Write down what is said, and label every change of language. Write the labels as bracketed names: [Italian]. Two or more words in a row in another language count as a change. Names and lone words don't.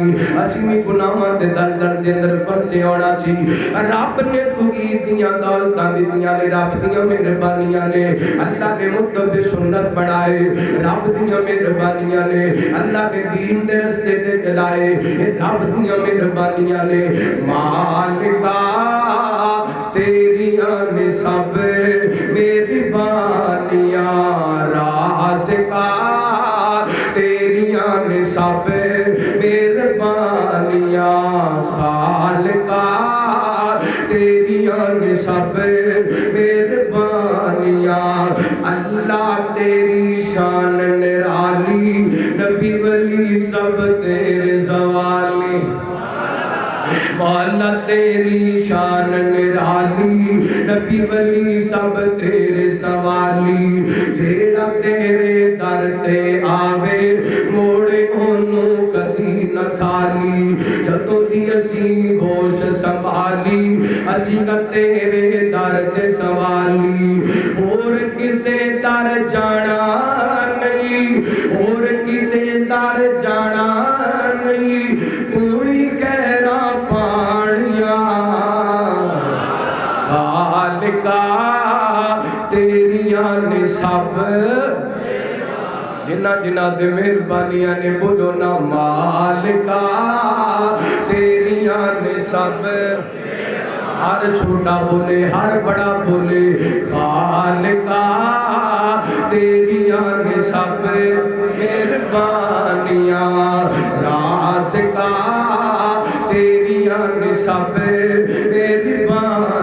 [Punjabi] اسی بھی گناہاں دے دلدل دے اندر پھسے ہونا سی رب نے توحید دیاں دولتاں دتیاں نے رب دیاں مہربانیاں نے اللہ نے متبع سنت بنائے رب دیاں مہربانیاں نے اللہ نے دین دے رستے تے چلائے رب دیاں مہربانیاں نے مالکا تیریاں نے سب مہربانیاں رازقا تیریاں نے سب مہربانیاں خالقا تیریاں نے سب مہربانیاں اللہ تیری شان نرالی نبی ولی سب تیرے زوالی مولا تیری شان نرالی نبی ولی سب تیرے سوالی جیڑا تیرے در تے آوے موڑے انہوں کدی نہ کھالی جتوں دی اسی ہوش سنبھالی اسی نہ تیرے در تے سوالی اور کسے در جانا نہیں اور کسے در جانا نہیں کوئی کہرا خالقا تیریاں نے سب جنہ جنہ دے مہربانیاں نے بولو نا مالکا تیریاں نے سب ہر چھوٹا بولے ہر بڑا بولے خالقا تیریاں نے سب مہربانیاں رازقا تیریاں نے سب مہربانیاں